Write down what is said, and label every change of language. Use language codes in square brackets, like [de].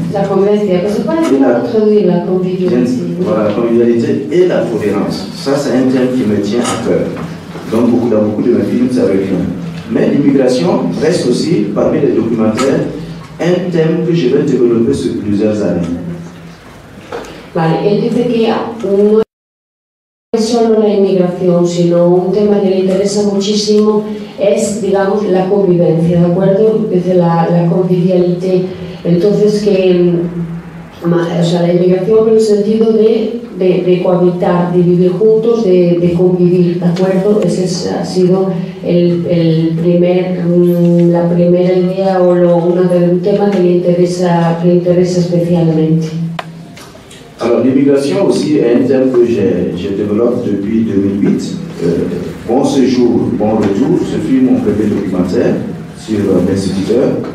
[es] La convivencia, que se puede [fr] traduire la convivialité. Voilà, la convivialité et la tolérance. Ça c'est un thème qui me tient à cœur. Donc dans beaucoup de mes films ça revient. Mais l'immigration reste aussi parmi les documentaires un thème que je vais développer sur plusieurs années. [es] Vale, él dice que no es solo la inmigración, sino un tema que le interesa muchísimo es, digamos, la convivencia, ¿de acuerdo? Dice la convivialité. Entonces que, o sea, la inmigración en el sentido de cohabitar, de vivir juntos, de convivir, ¿de acuerdo? Ese ha sido la primera idea o un tema que le interesa especialmente. [fr] Alors l'immigration aussi est un thème que je développe depuis 2008. Bon séjour, bon retour, ce fut mon premier documentaire sur l'instituteur.